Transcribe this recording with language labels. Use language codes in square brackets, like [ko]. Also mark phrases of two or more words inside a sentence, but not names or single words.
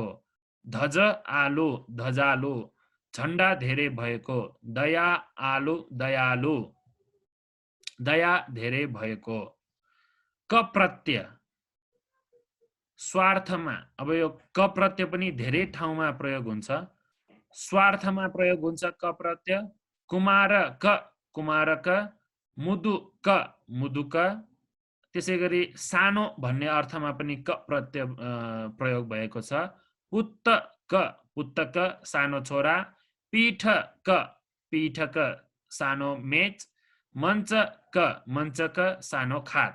[ne] धज आलु, धजालु झण्डा धेरै भएको। दया आलु, दयालु दया धेरै भएको। क प्रत्यय स्वार्थमा, अब यो क प्रत्यय पनि धेरै ठाउँमा प्रयोग हुन्छ। स्वार्थमा प्रयोग हुन्छ क प्रत्यय। कुमारक, कुमारक। मुदुक, मुदुक। त्यसै गरी सानो भन्ने अर्थमा पनि क प्रत्यय प्रयोग भएको छ। पुत्तक, पुत्तक सानो छोरा। पीठक, पीठक सानो मेच। मञ्चक, मञ्चक सानो खाट।